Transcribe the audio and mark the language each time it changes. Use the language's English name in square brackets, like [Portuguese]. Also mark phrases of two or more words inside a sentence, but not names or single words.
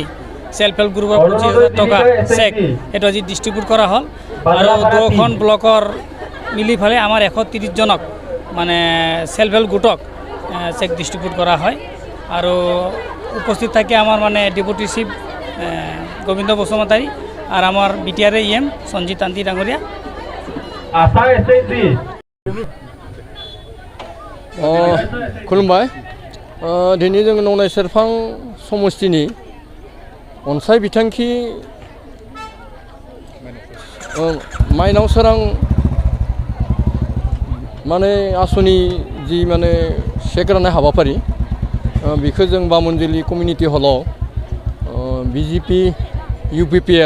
[Assamese] সেলফ হেল্প গ্ৰুপৰ 25,000 টকা চেক এইটো আজি ডিষ্ট্ৰিবিউট কৰা হ'ল আৰু দুখন ব্লকৰ মিলি ফালে আমাৰ 130 জনক মানে সেলফ হেল্প গোটক চেক ডিষ্ট্ৰিবিউট কৰা হয় আৰু উপস্থিত থাকে আমাৰ মানে ডেপুটি চিফ গোবিন্দ বসুমতাৰী আৰু আমাৰ BTR সঞ্জীৱ তান্ত্ৰিক ডাঙৰীয়া [Bodo] खुलुमबाय दिनै जों नंनाय सेरफां समष्टिनि अनसाय बिथांखि माइनाव सोरां माने आसनि जि माने चेक राननाय हाबाफारि बेखौ जों बामोनजुलि कमिउनिटि हलाव BJP UPPL